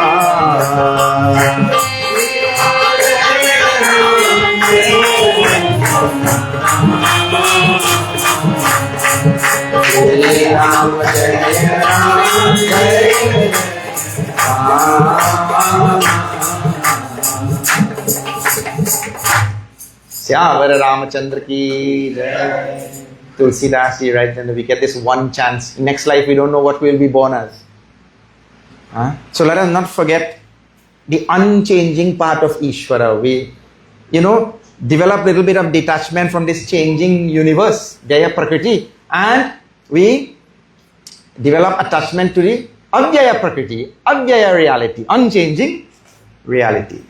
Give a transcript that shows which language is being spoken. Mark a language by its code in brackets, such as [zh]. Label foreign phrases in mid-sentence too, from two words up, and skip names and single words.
[hi] श्री राम जय राम जय श्यावर रामचंद्र की जय. [en] Tulsidas, he writes, and we get this one chance. Next life, we don't know what we will be born as. So let us not forget the unchanging part of Ishvara. We, develop a little bit of detachment from this changing universe, [sa] जय प्रकृति, [en] and we develop attachment to the [sa] अव्यय प्रकृति, [en] Avyaya reality, unchanging reality.